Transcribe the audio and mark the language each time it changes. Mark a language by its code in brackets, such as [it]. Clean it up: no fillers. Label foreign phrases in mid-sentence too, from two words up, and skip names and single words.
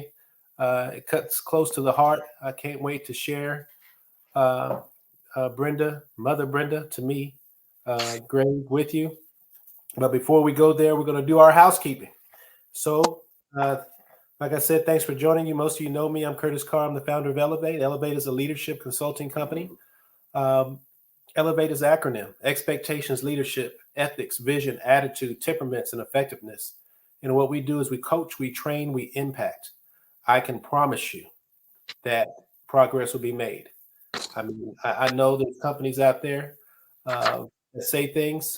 [en] It cuts close to the heart. I can't wait to share Brenda, Mother Brenda, to me, Greg, with you. But before we go there, we're going to do our housekeeping. So, like I said, thanks for joining you. Most of you know me. I'm Curtis Carr. I'm the founder of E.L.E.V.A.T.E. E.L.E.V.A.T.E is a leadership consulting company. E.L.E.V.A.T.E is acronym: expectations, leadership, ethics, vision, attitude, temperaments, and effectiveness. And what we do is we coach, we train, we impact. I can promise you that progress will be made. I mean, I know there's companies out there that say things.